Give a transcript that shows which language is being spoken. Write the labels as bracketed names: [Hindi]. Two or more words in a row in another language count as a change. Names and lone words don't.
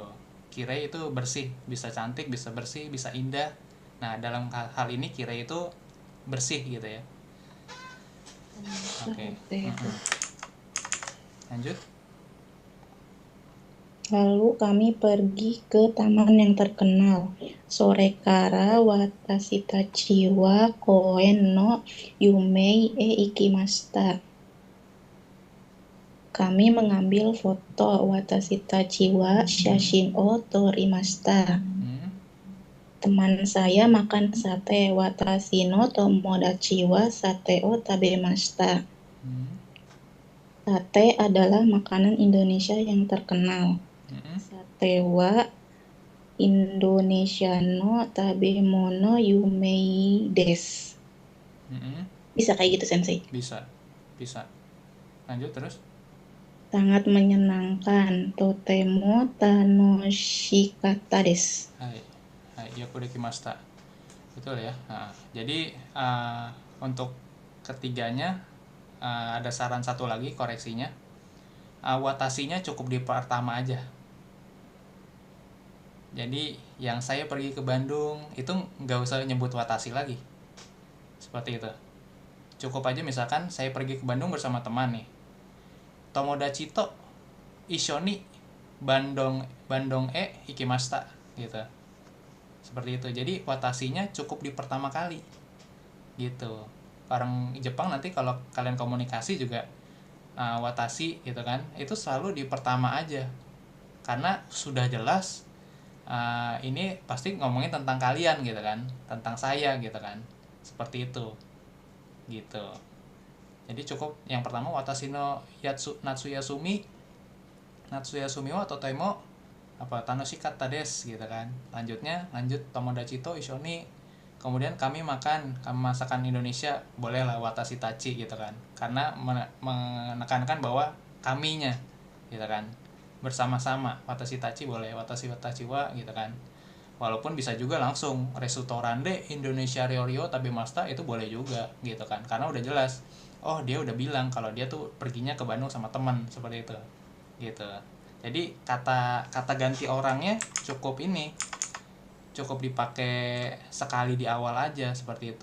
[Indonesian] Kirei itu bersih, bisa cantik, bisa bersih, bisa indah. Nah dalam hal ini kirei itu bersih gitu ya. Oke. Lanjut. Lalu kami pergi ke taman yang terkenal. [Japanese] それから私たちは公園の有名へ行きました. [Indonesian] Kami mengambil foto. [Japanese] 私たちは写真を撮りました. [Indonesian] Teman saya makan sate. [Japanese] 私の友達はサテを食べました. [Indonesian] Sate adalah makanan Indonesia yang terkenal. [Japanese] サテはインドネシアの食べ物有名です. [Indonesian] Bisa kayak gitu, Sensei? Bisa. Lanjut terus. Sangat menyenangkan. [Japanese] とても楽しかったです. はい、よくできました. [Indonesian] Betul ya. Nah, jadi untuk ketiganya ada saran satu lagi koreksinya. Watashinya cukup di pertama aja. Jadi yang saya pergi ke Bandung itu nggak usah nyebut watashi lagi. Seperti itu. Cukup aja misalkan saya pergi ke Bandung bersama teman nih. [Japanese] 友達と一緒にBandung行きました gitu. [Indonesian] Seperti itu. Jadi watashinya cukup di pertama kali. Gitu. Orang Jepang nanti kalau kalian komunikasi juga watashi gitu kan, itu selalu di pertama aja. Karena sudah jelas ini pasti ngomongin tentang kalian gitu kan, tentang saya gitu kan. Seperti itu. Gitu. Jadi cukup yang pertama [Japanese] 私の夏休みはとても楽しかったです [Indonesian] gitu kan. Lanjut [Japanese] 友達と一緒に, [Indonesian] kemudian kami masakan Indonesia, bolehlah [Japanese] 私たち [Indonesian] gitu kan, karena menekankan bahwa kaminya gitu kan, bersama-sama. [Japanese] 私たち [Indonesian] boleh, [Japanese] 私は [Indonesian] gitu kan. Walaupun bisa juga langsung restoran Indonesia [Japanese] リョヨ食べました, [Indonesian] itu boleh juga gitu kan, karena udah jelas, oh dia udah bilang kalau dia tuh perginya ke Bandung sama teman, seperti itu gitu. Jadi kata ganti orangnya cukup dipakai sekali di awal aja, seperti itu.